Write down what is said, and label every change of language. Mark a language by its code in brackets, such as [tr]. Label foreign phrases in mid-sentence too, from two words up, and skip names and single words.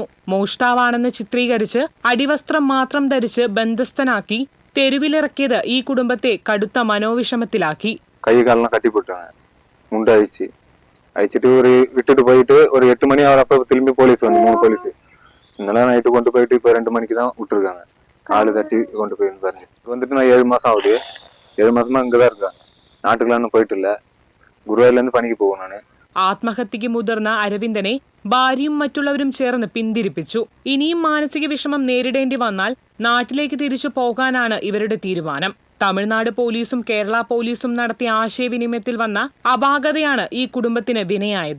[ml] മോഷ്ടാവാണെന്ന് ചിത്രീകരിച്ച് അടിവസ്ത്രം മാത്രം ധരിച്ച് ബന്ധസ്ഥനാക്കി തെരുവിലിറക്കിയത് ഈ കുടുംബത്തെ കടുത്ത മനോവിഷമത്തിലാക്കി. കൈ കാലെല്ലാം കട്ടിപ്പൊട്ടാണ്. മുണ്ട് അയച്ചിട്ട് വിട്ടിട്ട് പോയിട്ട് ഒരു 8 മണി ആവറപ്പോ തിരുമ്പി പോലീസ് വന്നു. 3 പോലീസ് ഇന്നലെ നൈറ്റ് കൊണ്ടുപോയിട്ട് ഇപ്പൊ 2 മണിക്ക് [ta] தான் விட்டுருக்காங்க. ஆளு தட்டி கொண்டு போயின்னு പറഞ്ഞു. வந்துட்டு நான் 7 மாசம் ஆகுது. 7 மாசமா இங்கதான் இருக்கேன். [ml] നാട്ടിലൊന്നും പോയിട്ടില്ല. ഗുരുവായൂരിൽ പണിക്ക് പോകും ഞാൻ. ആത്മഹത്യക്ക് മുതിർന്ന അരവിന്ദനെ ഭാര്യയും മറ്റുള്ളവരും ചേർന്ന് പിന്തിരിപ്പിച്ചു. ഇനിയും മാനസിക വിഷമം നേരിടേണ്ടി വന്നാൽ നാട്ടിലേക്ക് തിരിച്ചു പോകാനാണ് ഇവരുടെ തീരുമാനം. തമിഴ്നാട് പോലീസും കേരള പോലീസും നടത്തിയ ആശയവിനിമയത്തിൽ വന്ന അപാകതയാണ് ഈ കുടുംബത്തിന് വിനയായത്.